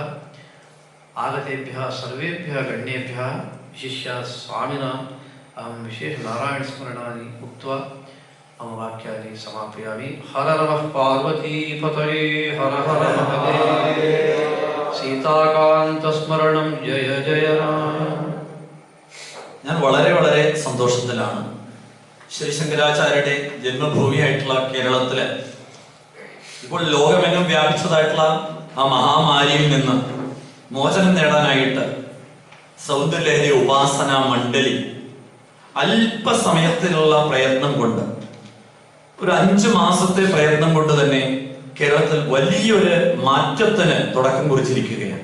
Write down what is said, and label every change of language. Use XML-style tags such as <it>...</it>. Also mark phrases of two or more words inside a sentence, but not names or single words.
<sa>आगतेभ्यः सर्वेभ्यः गण्येभ्यः विशिष्य स्वामिनाम् अहं विशेषनारायणस्मरणानि उक्त्वा मम वाक्यानि समापयामि. हर नमः पार्वतीपतये हर हर महादेव. सीताकान्तस्मरणं जय जय राम.</sa> <ml>ഞാൻ വളരെ സന്തോഷത്തിലാണ്. ശ്രീ ശങ്കരാചാര്യരുടെ ജന്മഭൂമിയായിട്ടുള്ള കേരളത്തില് ഇപ്പോൾ ലോകമെങ്ങും വ്യാപിച്ചതായിട്ടുള്ള ആ മഹാമാരിയിൽ നിന്ന് മോചനം നേടാനായിട്ട് സൗന്ദര്യലഹരി ഉപാസന മണ്ഡലി അല്പസമയത്തിലുള്ള പ്രയത്നം കൊണ്ട്, ഒരു 5 മാസത്തെ പ്രയത്നം കൊണ്ട് തന്നെ കേരളത്തിൽ വലിയൊരു മാറ്റത്തിന് തുടക്കം കുറിച്ചിരിക്കുകയാണ്.</ml>